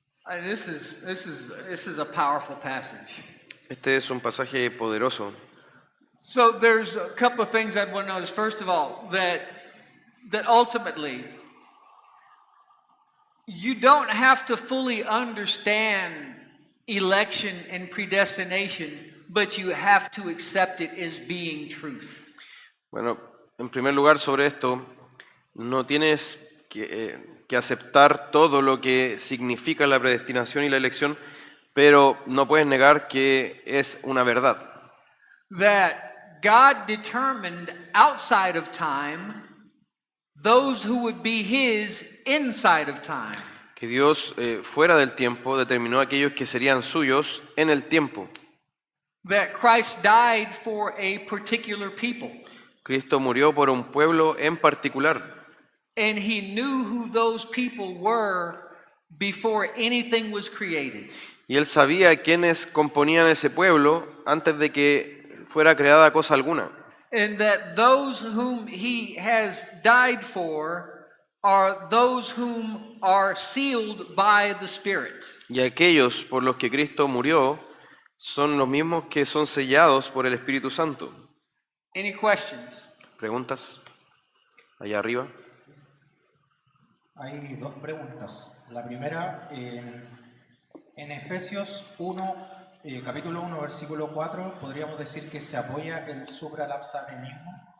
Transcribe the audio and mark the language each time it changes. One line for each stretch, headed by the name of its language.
English: This is a powerful passage.
Spanish: Este es un pasaje poderoso.
English: So there's a couple of things I'd want to notice. First of all, that ultimately you don't have to fully understand election and predestination, but you have to accept it as being truth.
Spanish: Bueno, en primer lugar sobre esto, no tienes que aceptar todo lo que significa la predestinación y la elección, pero no puedes negar que es una verdad.
English: That God determined outside of time those who would be his inside of time.
Spanish: Que Dios fuera del tiempo determinó a aquellos que serían suyos en el tiempo.
English: That Christ died for a particular people.
Spanish: Cristo murió por un pueblo en particular.
English: And he knew who those people were before anything was created.
Spanish: Y él sabía quiénes componían ese pueblo antes de que fuera creada cosa alguna.
English: And that those whom he has died for are those whom are sealed by the Spirit.
Spanish: Y aquellos por los que Cristo murió son los mismos que son sellados por el Espíritu Santo.
English: Any questions?
Spanish: ¿Preguntas? Allá arriba. Hay dos preguntas. La primera, en Efesios 1, capítulo 1, versículo 4, ¿podríamos decir que se apoya el supralapsarianismo?